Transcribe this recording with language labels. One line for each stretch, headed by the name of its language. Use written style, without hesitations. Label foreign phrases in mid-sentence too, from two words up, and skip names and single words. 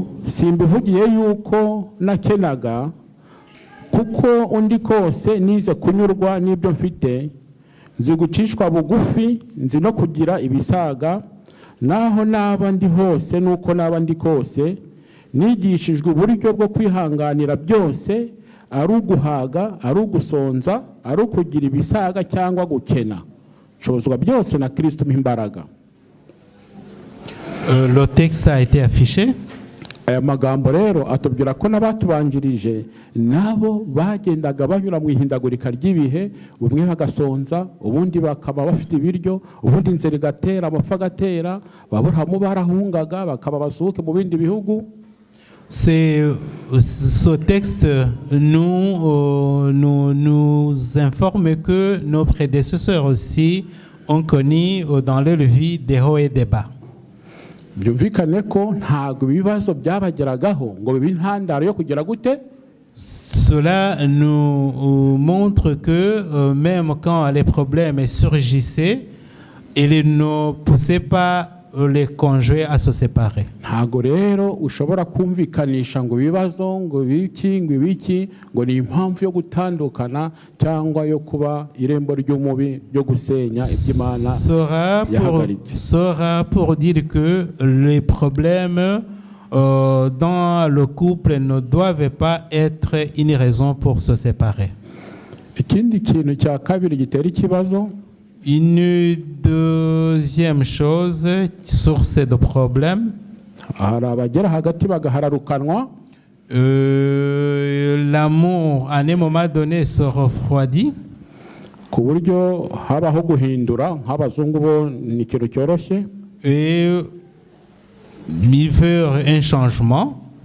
Kinyarwanda: simbivugiye yuko nakenaga kuko undi kose nize kunyurwa n'ibyo mfite, nzi gucishwa bugufi, nzi no kugira ibisaga, naho naba ndi hose nuko naba ndi kose, nigishijwe uburyo bwo kwihanganira byose, ari uguhaga, ari ugusonza, ari ukugira ibisaga cyangwa gukena. Nshobozwa byose na Kristo mpimbaraga.
French: Le texte a été affiché.
Kinyarwanda: Aya magambo rero atubwira ko n'abatubanjirije nabo bagendaga banyura mu ihindagurika ry'ibihe, umwe bagasonza, ubundi bakaba bafite ibiryo, ubundi inzara igatera, amapfa agatera, Aburahamu barahungaga bakaba basuhuke mu bindi bihugu.
French: Ce texte nous informe que nos prédécesseurs aussi ont connu dans leur vie des hauts et des bas.
Kinyarwanda: Byumvikane ko ntago ibibazo byabageragaho ngo bibe intandaro yo kugira gute.
French: Cela nous montre que même quand les problèmes surgissaient, ils ne poussaient pas les conjoints à se séparer.
Kinyarwanda: Ntago rero ushobora kumvikanisha ngo ibibazo ngo biki ngo ni impamvu yo gutandukana cyangwa yo kuba irembo ry'umubi ryo gusenya iby'Imana yahagaritse.
French: Sera pour dire que les problèmes dans le couple ne doivent pas être une raison pour se séparer.
Kinyarwanda: Ikindi kintu cya kabiri gitera ikibazo,
French: une deuxième chose, source de problème, l'amour à un moment donné se refroidit. Et il veut un changement.